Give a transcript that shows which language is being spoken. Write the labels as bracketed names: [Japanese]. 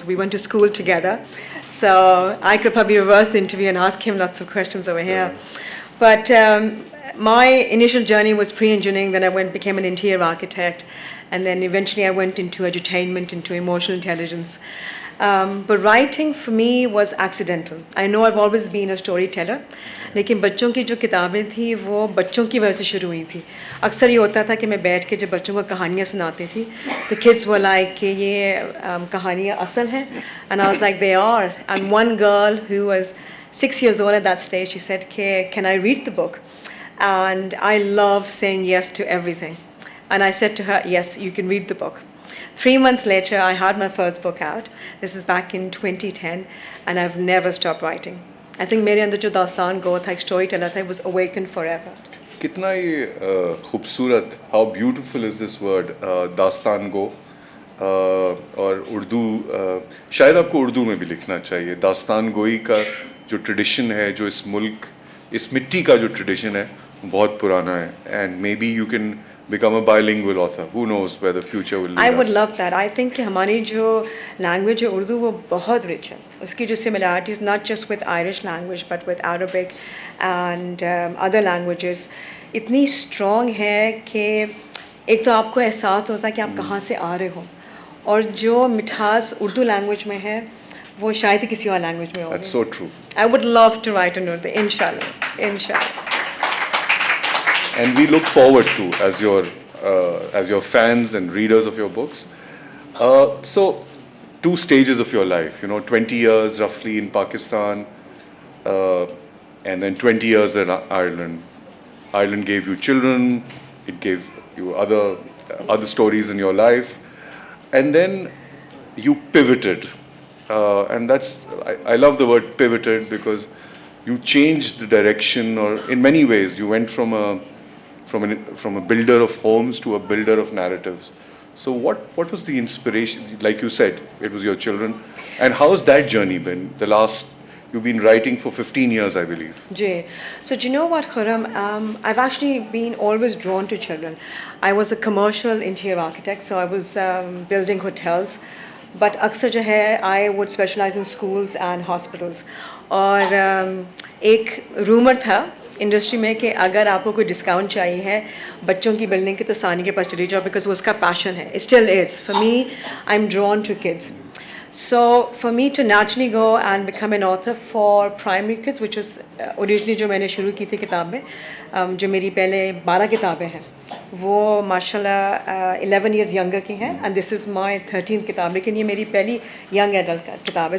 [English] So we went to school together. So I could probably reverse the interview and ask him lots of questions over here. But my initial journey was pre-engineering, then I became an interior architect, and then eventually I went into edutainment, into emotional intelligence. But writing for me was accidental. I know I've always been a storyteller, [Hindi] लेकिन बच्चों की जो किताबें थी वो बच्चों की वजह से शुरू हुई थी. अक्सर ये होता था कि मैं बैठ के जब बच्चों को कहानियाँ सुनाती थी, [English] the kids were like [Hindi] कि ये कहानियाँ असल हैं, [English] and I was like they are. And one girl who was 6 years old at that stage, she said, can I read the book? And I love saying yes to everything. And I said to her, yes, you can read the book. 3 months later, I had my first book out. This is back in 2010, and I've never stopped writing. I think [Hindi] मेरे अंदर जो दास्तान गो था, एक storyteller था, [English] it was awakened forever. [Hindi] कितना ये खूबसूरत, [English] how beautiful is this word, [Hindi] दास्तान गो. और उर्दू, शायद आपको उर्दू में भी लिखना चाहिए. दास्तान गोई का जो ट्रेडिशन है, जो इस मुल्क, इस मिट्टी का जो ट्रेडिशन है, बहुत पुराना है. [English] And maybe you can become a bilingual author. Who knows where the future will lead us. I would love that. I think [Hindi] कि हमारी जो language है उर्दू वो बहुत rich है. उसकी जो similarities [English] not just with Irish language but with Arabic and other languages [Hindi] इतनी strong है कि एक तो आपको एहसास होता है कि आप कहाँ से आ रहे हो, और जो मिठास उर्दू language में है वो शायद ही किसी और language में होगी. [English] That's so true. I would love to write in Urdu, inshallah, inshallah. And we look forward to as your fans and readers of your books. So 2 stages of your life, 20 years roughly in Pakistan, and then 20 years in Ireland. Ireland gave you children, it gave you other stories in your life, and then you pivoted, and I love the word pivoted because you changed the direction, or in many ways you went from a builder of homes to a builder of narratives. So what was the inspiration? Like you said, it was your children. And how has that journey been? You've been writing for 15 years, I believe. Jay. So do you know what, Khurram? I've actually been always drawn to children. I was a commercial interior architect, so I was building hotels. But [Hindi] अक्सर जो है, [English] I would specialize in schools and hospitals. [Hindi] और एक rumor था industry में कि अगर आपको कोई डिस्काउंट चाहिए है बच्चों की बिल्डिंग की तो सानी के पास चली जाओ, बिकॉज वो उसका पैशन है. [English] It still is. For me, I am drawn to kids. So for me to naturally go and become an author for primary kids, which was originally [Hindi] जो मैंने शुरू की थी किताबें, जो मेरी पहले 12 किताबें हैं, वो माशाल्लाह [English] 11 years younger [Hindi] की हैं, [English] and this is my 13th [Hindi] किताब, लेकिन ये मेरी पहली young adult किताब है.